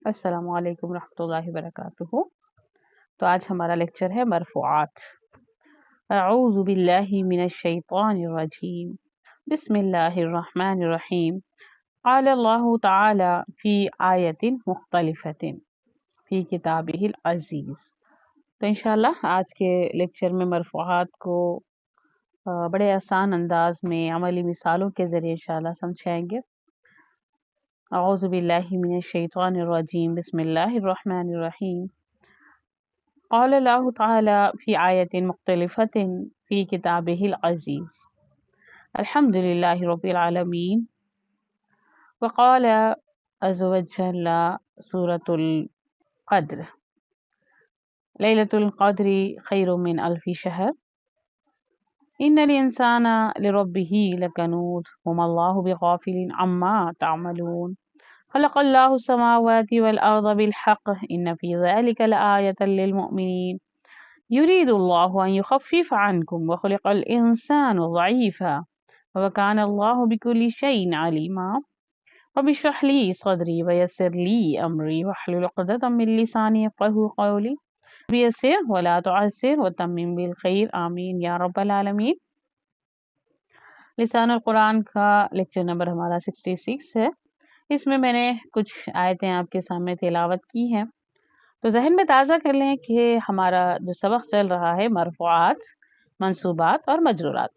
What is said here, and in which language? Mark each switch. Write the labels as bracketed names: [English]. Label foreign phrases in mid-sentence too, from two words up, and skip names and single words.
[Arabic] السلام عليكم ورحمة الله وبركاته. [Urdu] تو آج ہمارا لیکچر ہے مرفوعات. [Arabic] أعوذ بالله من الشيطان الرجيم. بسم الله الرحمن الرحيم۔ قال الله تعالى في آيات مختلفة في كتابه العزيز. [Urdu] تو [Arabic] إن شاء الله [Urdu] آج کے لیکچر میں مرفوعات کو بڑے آسان انداز میں عملی مثالوں کے ذریعے [Arabic] إن شاء الله [Urdu] سمجھائیں گے. [Arabic] أعوذ بالله من الشيطان الرجيم. بسم الله الرحمن الرحيم۔ قال الله تعالى في آيات مختلفة في كتابه العزيز. الحمد لله رب العالمين. وقال عز وجل سورة القدر ليلة القدر خير من ألف شهر إن الإنسان لربه لكنود وما الله بغافل عما تعملون خلق الله السماوات والأرض بالحق إن في ذلك لآية للمؤمنين يريد الله أن يخفف عنكم وخلق الإنسان ضعيفا وكان الله بكل شيء عليما. رب اشرح لي صدري ويسر لي أمري واحلل عقدة من لساني يفقهوا قولي يسر ولا تعسر وتمم بالخير آمين يا رب العالمين. [Urdu] لسان القرآن کا لیکچر نمبر ہمارا 66 ہے. اس میں میں نے کچھ آیتیں آپ کے سامنے تلاوت کی ہیں. تو ذہن میں تازہ کر لیں کہ ہمارا جو سبق چل رہا ہے مرفوعات، منصوبات اور مجرورات.